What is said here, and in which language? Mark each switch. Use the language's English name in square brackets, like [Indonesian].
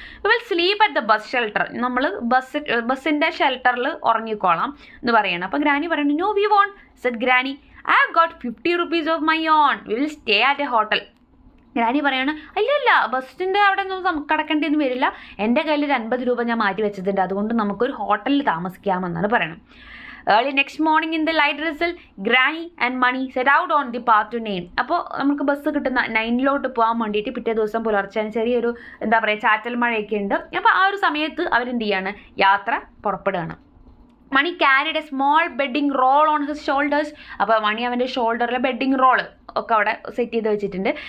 [English] We will sleep at the bus shelter. [Malayalam] നമ്മൾ ബസ്സിൻ്റെ ഷെൽട്ടറിൽ ഉറങ്ങിക്കോളാം എന്ന് പറയണം. അപ്പം ഗ്രാനി പറയുന്നു, [English] No we won't set granny, I have got 50 rupees of my own, we will stay at a hotel. [Malayalam] Granny പറയാണ്, അല്ല ബസ്സിൻ്റെ അവിടെ ഒന്നും കിടക്കേണ്ടിയൊന്നും വരില്ല, എൻ്റെ കയ്യിൽ 50 രൂപ ഞാൻ മാറ്റി വെച്ചിട്ടുണ്ട്, അതുകൊണ്ട് നമുക്കൊരു ഹോട്ടലിൽ താമസിക്കാമെന്നാണ് പറയണം. [English] Early next morning in the light drizzle, Granny and Money set out on the path to Nain. [Malayalam] അപ്പോൾ നമുക്ക് ബസ് കിട്ടുന്ന നൈനിലോട്ട് പോകാൻ വേണ്ടിയിട്ട് പിറ്റേ ദിവസം പുലർച്ചെ ചെറിയൊരു എന്താ പറയുക ചാറ്റൽ മഴയൊക്കെ ഉണ്ട്. അപ്പോൾ ആ ഒരു സമയത്ത് അവരെന്ത് ചെയ്യാണ്, യാത്ര പുറപ്പെടുകയാണ്. [English] Mani carried a small bedding roll on his shoulders. [Malayalam] അപ്പോൾ മണി അവൻ്റെ ഷോൾഡറിലെ ബെഡിങ് റോള് ഒക്കെ അവിടെ സെറ്റ് ചെയ്ത് വെച്ചിട്ടുണ്ട്.